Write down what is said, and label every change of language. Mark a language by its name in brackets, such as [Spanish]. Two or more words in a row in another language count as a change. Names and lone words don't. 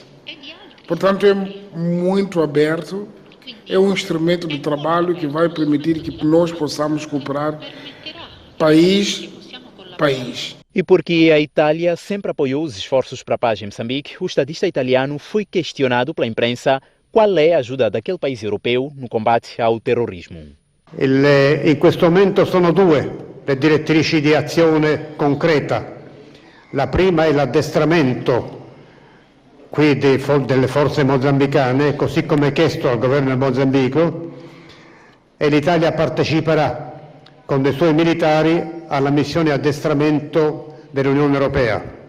[Portuguese] Portanto, é muito aberto, é um instrumento de trabalho que vai permitir que nós possamos cooperar país a país. E porque a Itália sempre apoiou os esforços para a paz em Moçambique, o estadista italiano foi questionado pela imprensa qual é a ajuda daquele país europeu no combate ao terrorismo. [Italian] In questo momento sono due le direttrici di azione concreta. La prima è l'addestramento qui delle forze mozambicane, così come chiesto al governo del Mozambico, e l'Italia parteciperà con dei suoi militari alla missione addestramento dell'Unione Europea.